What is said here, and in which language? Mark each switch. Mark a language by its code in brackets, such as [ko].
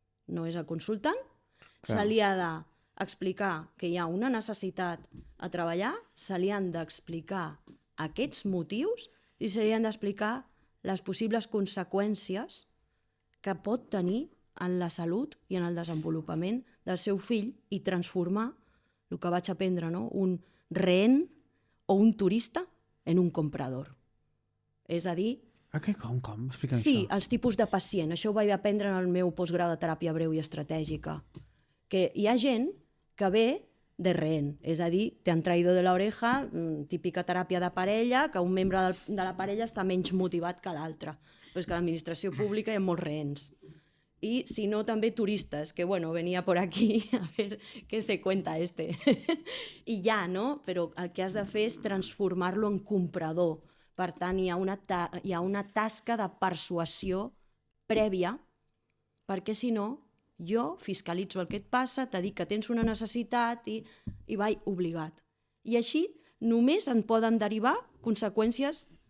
[ca] no és el consultant, se li ha d'explicar que hi ha una necessitat a treballar, se li han d'explicar aquests motius i se li han d'explicar les possibles conseqüències que pot tenir en la salut i en el desenvolupament del seu fill i transformar el que vaig aprendre, no? [es] Un rehén o un turista en un comprador. [ca] És a dir, Com? Explica'm sí, això. els tipus de pacient. Això ho vaig aprendre en el meu postgrau de teràpia breu i estratègica. Que hi ha gent que ve de rehén, és a dir, [es] te han traído [ca] de l'oreja, típica teràpia de parella, que un membre de la parella està menys motivat que l'altre. Però és que a l'administració pública hi ha molts rehens. [es] Y si no, també turistes, que bueno, venía por aquí a ver qué se cuenta este. [ca] I ja, no? Però el que has de fer és transformar-lo en comprador. Per tant, hi ha una tasca de persuasió prèvia, perquè si no, jo fiscalitzo el que et passa, t'he dit que tens una necessitat i vaig obligat. I així només en poden derivar conseqüències